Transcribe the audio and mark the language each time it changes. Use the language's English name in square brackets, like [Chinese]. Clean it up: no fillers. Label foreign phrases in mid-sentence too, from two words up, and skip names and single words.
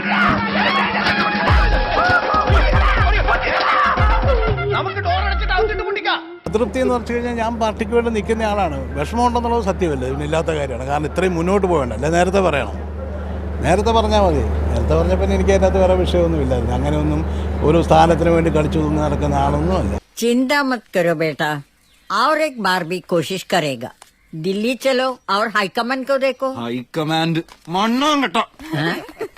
[Malayalam] അതൃപ്തി എന്ന് പറഞ്ഞു കഴിഞ്ഞാൽ ഞാൻ പാർട്ടിക്ക് വേണ്ടി നിൽക്കുന്ന ആളാണ്. വിഷമമുണ്ടെന്നുള്ളത് സത്യമല്ല, ഇതിനില്ലാത്ത കാര്യമാണ്. കാരണം ഇത്രയും മുന്നോട്ട് പോകണ്ട, അല്ലേ? നേരത്തെ പറയണം, നേരത്തെ പറഞ്ഞാൽ മതി. നേരത്തെ പറഞ്ഞപ്പോൾ എനിക്ക് അതിനകത്ത് വേറെ വിഷയമൊന്നുമില്ലായിരുന്നു. അങ്ങനെയൊന്നും ഒരു സ്ഥാനത്തിന് വേണ്ടി കളിച്ചു തൂങ്ങി നടക്കുന്ന ആളൊന്നും അല്ല. [Hindi] चिंता मत करो बेटा, और एक बार भी कोशिश करेगा. दिल्ली चलो और हाईकमांड को देखो. [Malayalam] ഹൈക്കമാൻഡ് മണ്ണാൻ കേട്ടോ.